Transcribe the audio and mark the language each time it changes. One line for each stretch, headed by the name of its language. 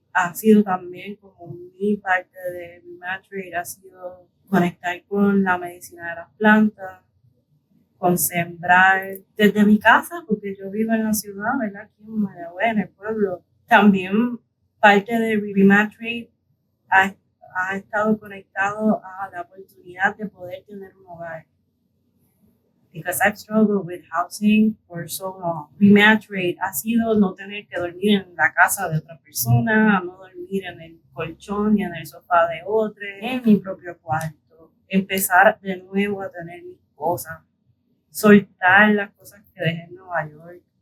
Spanish: Ha sido también como mi parte de Repatriate, ha sido conectar con la medicina de las plantas, con sembrar desde mi casa, porque yo vivo en la ciudad, ¿verdad? Aquí en Mayagüez, en el pueblo. También parte de Repatriate ha estado conectado a la oportunidad de poder tener un hogar.
English: Because I've struggled with housing for so long.
Spanish: Repatriate ha sido no tener que dormir en la casa de otra persona, no dormir en el colchón ni en el sofá de otro, en mi propio cuarto. Empezar de nuevo a tener mis cosas. Soltar las cosas que dejé en Nueva York.